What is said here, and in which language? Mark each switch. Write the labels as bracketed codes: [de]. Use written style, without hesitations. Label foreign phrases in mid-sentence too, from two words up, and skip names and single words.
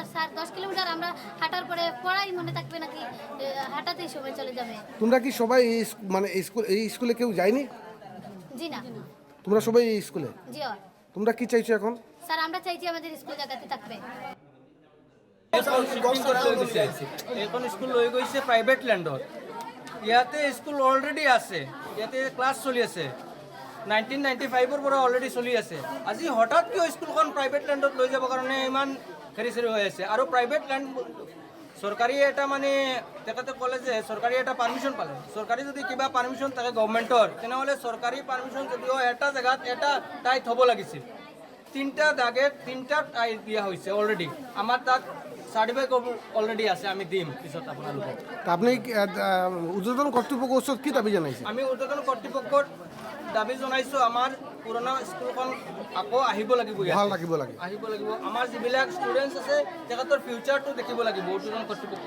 [bn] স্যার, 10 কিলোমিটার আমরা হাঁটার পরে পড়াই মনে থাকবে নাকি? হাঁটাতেই সময় চলে যাবে। তোমরা কি সবাই এই স্কুলে কেউ যায়নি? জি না। তোমরা সবাই এই স্কুলে? জি। তোমরা কি চাইছো এখন? স্যার, আমরা চাইছি আমাদের স্কুল জায়গাতে থাকবে। [as] এখন স্কুল লৈ গৈছে [en] private land. [as] ইয়াতে [en] school already [as] আছে, ইয়াতে ক্লাছ চলি আছে। 1995-ৰ পৰা অলৰেডি চলি আছে। আজি হঠাৎ কিয় স্কুলখন [en] private land [as] লৈ যাবৰ কাৰণে ইমান খেৰি চেৰি হৈ আছে? আৰু [en] private land [as] চৰকাৰী এটা মানে তেখেতে ক'লে যে চৰকাৰী এটা পাৰ্মিশ্যন পালে। চৰকাৰী যদি কিবা পাৰ্মিশ্যন থাকে গভৰ্ণমেণ্টৰ, তেনেহ'লে চৰকাৰী পাৰ্মিশ্যন যদিও এটা জেগাত এটা ঠাইত হ'ব লাগিছিল। 3টা দাগত 3টা ঠাই দিয়া হৈছে অলৰেডি। আমাৰ তাত [en] certificate already [as] আছে, আমি দিম পিছত আপোনালোকক। আপনি উদ্বোধন কর্তৃপক্ষৰ ওচৰত কি দাবী জনাইছে? আমি উদ্বোধন কৰ্তৃপক্ষৰ দাবী জনাইছোঁ, আমাৰ পুৰণা স্কুলখন আকৌ আহিব লাগিব, ভাল লাগিব লাগে। আহিব লাগিব। আমাৰ যিবিলাক ষ্টুডেণ্টছ আছে তেখেতৰ ফিউচাৰটো দেখিব লাগিব উদ্বোধন কৰ্তৃপক্ষই।